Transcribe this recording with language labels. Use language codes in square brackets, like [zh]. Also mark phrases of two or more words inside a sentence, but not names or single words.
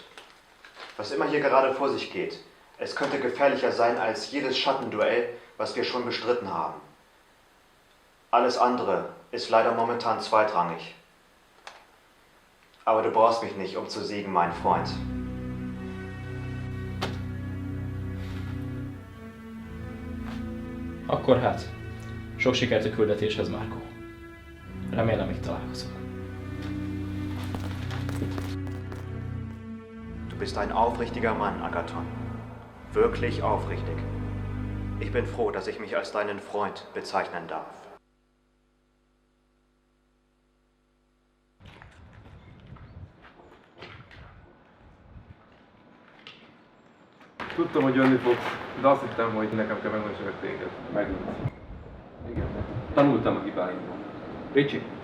[de] Was immer hier gerade vor sich geht, es könnte gefährlicher sein als jedes Schattenduell, was wir schon bestritten haben. Alles andere ist leider momentan zweitrangig. Aber du brauchst mich nicht, um zu siegen, mein Freund. [hu] Akkor hát, sok sikert a küldetéshez, Marco. Remélem, még találkozunk. [de] Du bist ein aufrichtiger Mann, Agathon. Wirklich aufrichtig. Ich bin froh, dass ich mich als deinen Freund bezeichnen darf. [hu] Tudtam, hogy jönni fogsz, de azt hittem, hogy nekem kell megmondani téged. Megint. Igen. Tanultam a hibáimból. Ricsi!